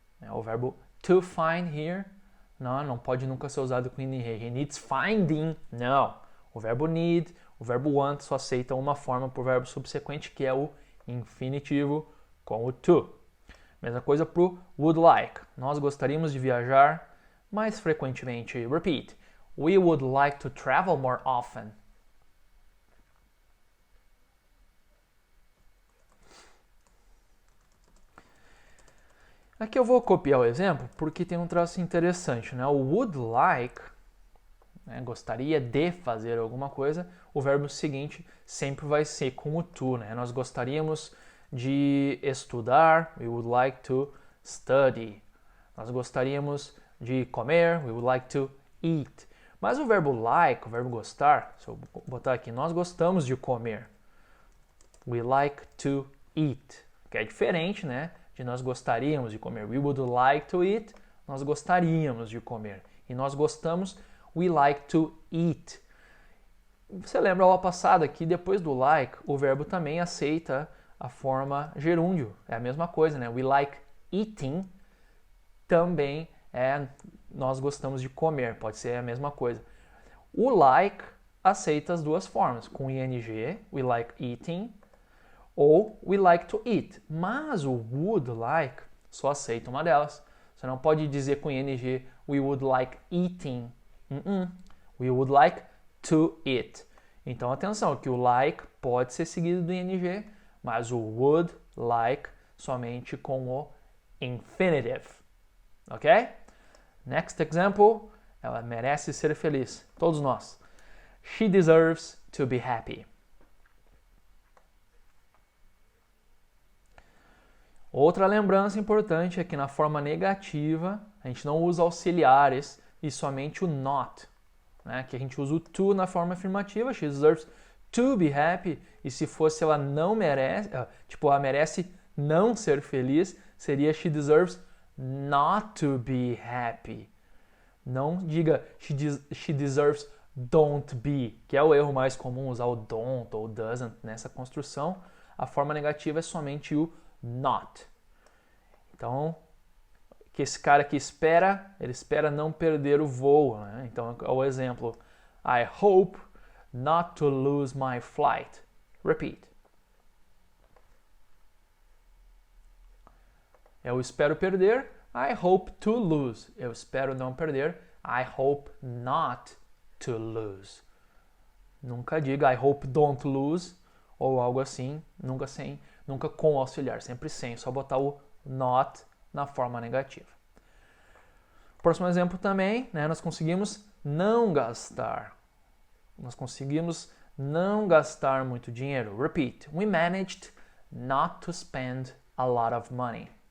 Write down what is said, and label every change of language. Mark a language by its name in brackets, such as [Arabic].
[Portuguese] O verbo to find here não pode nunca ser usado com ing. [English] He needs finding. [Portuguese] Não. O verbo need, o verbo want só aceitam uma forma para o verbo subsequente, que é o infinitivo com o to. Mesma coisa para o would like. Nós gostaríamos de viajar mais frequentemente. [English] Repeat. We would like to travel more often. [Portuguese] Aqui eu vou copiar o exemplo porque tem um traço interessante, né? O would like, né, gostaria de fazer alguma coisa, o verbo seguinte sempre vai ser com o to, né? Nós gostaríamos de estudar, [English] we would like to study. [Portuguese] Nós gostaríamos de comer, [English] we would like to eat. [Portuguese] Mas o verbo like, o verbo gostar, se eu botar aqui, nós gostamos de comer. [English] We like to eat, [Portuguese] que é diferente, né? De nós gostaríamos de comer. [English] We would like to eat, [Portuguese] nós gostaríamos de comer. E nós gostamos, [English] we like to eat. [Portuguese] Você lembra a aula passada que depois do like, o verbo também aceita a forma gerúndio. É a mesma coisa, né? [English] We like eating [Portuguese] também é nós gostamos de comer, pode ser a mesma coisa. O like aceita as duas formas, com ing, [English] we like eating, [Portuguese] ou [English] we like to eat. [Portuguese] Mas o would like só aceita uma delas. Você não pode dizer com ing, [English] we would like eating. We would like to eat. [Portuguese] Então atenção, que o like pode ser seguido do ing, mas o would like somente com o infinitive. [English] Ok? Next example, [Portuguese] ela merece ser feliz. Todos nós. [English] She deserves to be happy. [Portuguese] Outra lembrança importante é que na forma negativa, a gente não usa auxiliares e somente o not. Né? Que a gente usa o to na forma afirmativa, [English] she deserves to be happy. [Portuguese] E se fosse ela não merece, tipo, ela merece não ser feliz, seria [English] she deserves not to be happy. [Portuguese] Não diga [English] she deserves don't be, [Portuguese] que é o erro mais comum, usar o don't ou doesn't nessa construção. A forma negativa é somente o not. Então, que esse cara que espera, ele espera não perder o voo. Né? Então, é o exemplo. [English] I hope not to lose my flight. Repeat. [Portuguese] Eu espero perder. [English] I hope to lose. [Portuguese] Eu espero não perder. [English] I hope not to lose. [Portuguese] Nunca diga [English] I hope don't lose [Portuguese] ou algo assim. Nunca com auxiliar. Sempre sem. Só botar o not na forma negativa. Próximo exemplo também, né, nós conseguimos não gastar. Nós conseguimos não gastar muito dinheiro. [English] Repeat. We managed not to spend a lot of money.